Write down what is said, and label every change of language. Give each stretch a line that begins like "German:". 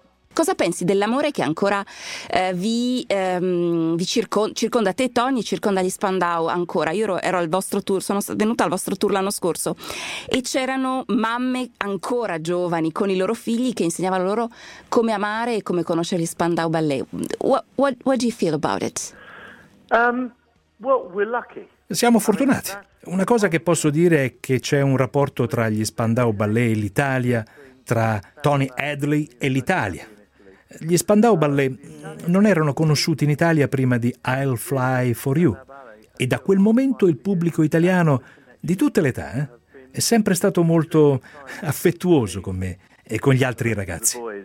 Italian: Cosa pensi dell'amore che ancora circonda te, Tony, circonda gli Spandau ancora? Io ero al vostro tour, sono venuta al vostro tour l'anno scorso e c'erano mamme ancora giovani con i loro figli che insegnavano loro come amare e come conoscere gli Spandau Ballet.
English: What do you feel about it? We're lucky.
Italian: Siamo fortunati. Una cosa che posso dire è che c'è un rapporto tra gli Spandau Ballet e l'Italia, tra Tony Hadley e l'Italia. Gli Spandau Ballet non erano conosciuti in Italia prima di I'll Fly For You e da quel momento il pubblico italiano di tutte le età è sempre stato molto affettuoso con me e con gli altri ragazzi.